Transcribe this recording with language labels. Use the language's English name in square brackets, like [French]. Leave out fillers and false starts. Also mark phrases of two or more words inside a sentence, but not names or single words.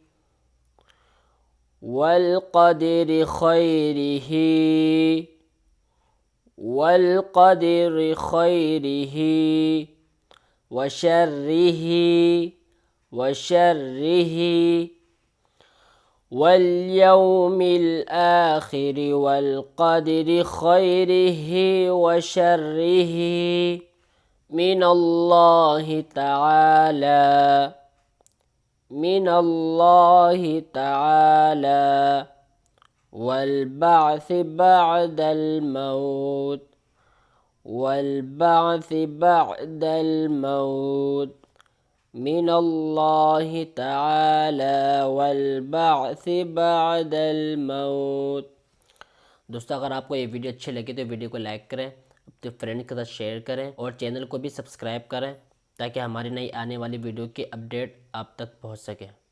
[Arabic] والقدر خيره وشره واليوم الآخر والقدر خيره وشره من الله تعالى والبعث بعد الموت من الله تعالى والبعث بعد الموت. [Hindi] दोस्तों, अगर आपको ये वीडियो अच्छी लगी तो वीडियो को लाइक करें, अपने फ्रेंड के साथ शेयर करें और चैनल को भी सब्सक्राइब करें ताकि हमारी नई आने वाली वीडियो की अपडेट आप तक पहुंच सके।